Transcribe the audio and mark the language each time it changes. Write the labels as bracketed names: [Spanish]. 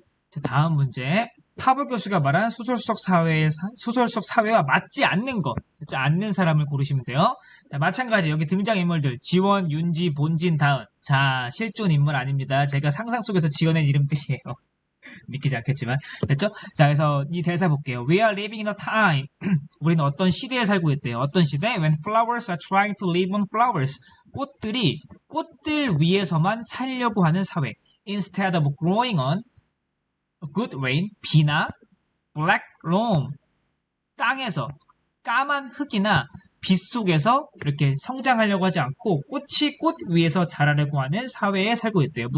[Korean] 자, 다음 문제. 파버 교수가 말한 소설 속 사회와 맞지 않는 것, 맞지 않는 사람을 고르시면 돼요. 자, 마찬가지 여기 등장인물들 지원, 윤지, 본진, 다은. 자, 실존 인물 아닙니다. 제가 상상 속에서 지어낸 이름들이에요. 믿기지 않겠지만. 됐죠? 자, 그래서 이 대사 볼게요. [English] We are living in a time. [Korean] 우리는 어떤 시대에 살고 있대요. 어떤 시대? [English] When flowers are trying to live on flowers. [Korean] 꽃들이 꽃들 위에서만 살려고 하는 사회. [English] Instead of growing on good rain, [Korean] 비나 [English] black loam, [Korean] 땅에서 까만 흙이나 빛 속에서 이렇게 성장하려고 하지 않고 꽃이 꽃 위에서 자라려고 하는 사회에 살고 있대요.